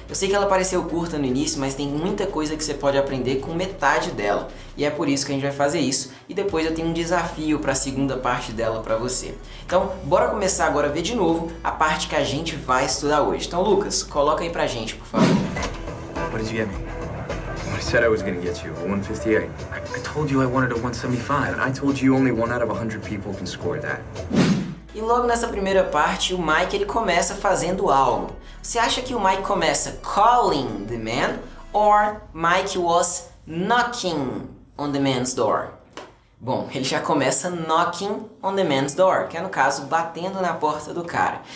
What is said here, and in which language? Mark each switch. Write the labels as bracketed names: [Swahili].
[Portuguese] Eu sei que ela pareceu curta no início, mas tem muita coisa que você pode aprender com metade dela. E é por isso que a gente vai fazer isso e depois eu tenho um desafio para a segunda parte dela para você. Então, bora começar agora a ver de novo a parte que a gente vai estudar hoje. Então, Lucas, coloca aí pra gente, por favor. [English] What did you get me? I said I was gonna get you a 158. I told you I wanted a 175, and I told you only 1 out of 100 people can score that. [Portuguese] E logo nessa primeira parte, o Mike ele começa fazendo algo. Você acha que o Mike começa [English] calling the man or Mike was knocking on the man's door? [Portuguese] Bom, ele já começa [English] knocking on the man's door, [Portuguese] que é no caso batendo na porta do cara.